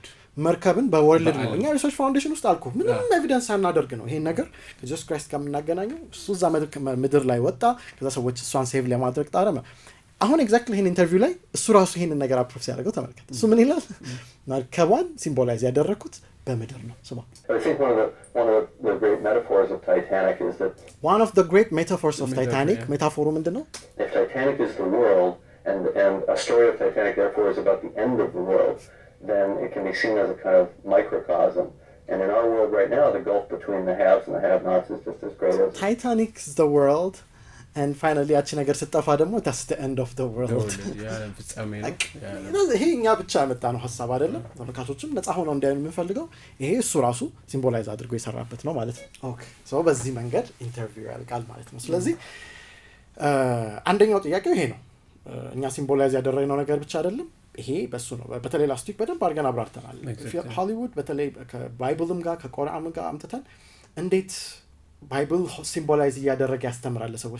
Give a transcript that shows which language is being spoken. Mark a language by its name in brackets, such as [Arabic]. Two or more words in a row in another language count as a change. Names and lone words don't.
[Amharic] መርከብን በወርልድ ነው። እኛ [English] research foundation [Amharic] ውስጥ አልኩ ምንም ኤቪደንስ ሳናደርግ ነው ይሄን ነገር ከጂሰስ ክራይስት ጋር የምናገናኘው። እሱ እዛ ምድር ላይ ወጣ፣ ከዛ ሰዎች እሷን ሴቭ ለማድረግ ጣረመ። አሁን ኤግዛክትሊ ይሄን ኢንተርቪው ላይ እሱ ራሱ ይሄንን ነገር አፕሩቭ ሲያደርገው ተመልከት። እሱ ምን ይላል? መርከቧን ሲምቦላይዝ ያደረኩት በምድር ነው። ስማ [English] I think one of the great metaphors of Titanic is that one of the great metaphors of Titanic [Amharic] ሜታፎሩ ምንድነው? [English] If Titanic is the world and a story of Titanic therefore is about the end of the world, then it can be seen as a kind of microcosm. And in our world right now, the gulf between the haves and the have-nots is just as great as Titanic is the world and finally [Amharic] ያቺ ነገር ስጠፋ ደግሞ [English] that's the end of the world [Amharic] ፍጻሜ ነው ይሄ እኛ ብቻ ያመጣ ነው ሐሳብ አይደለም ተመልካቾችም ነፃ ሆነው እንዲያዩ የምንፈልገው ይሄ እሱ ራሱ ሲምቦላይዝ አድርጎ የሰራበት ነው ማለት ነው [English] okay so [Amharic] በዚህ መንገድ ኢንተርቪው ያልቃል ማለት ነው ስለዚህ አንደኛው ጥያቄው ይሄ ነው እኛ ሲምቦላይዝ ያደረግነው ነገር ብቻ አይደለም ይሄ በሱ ነው በተለይ [English] last week [Amharic] በደንብ አድርገን አብራርተናል ሆሊውድ በተለይ ከባይብልም ጋር ከቁርአንም ጋር አምጥተን እንዴት ባይብል ሲምቦላይዝ ያደረገ ያስተምራል ለሰዎች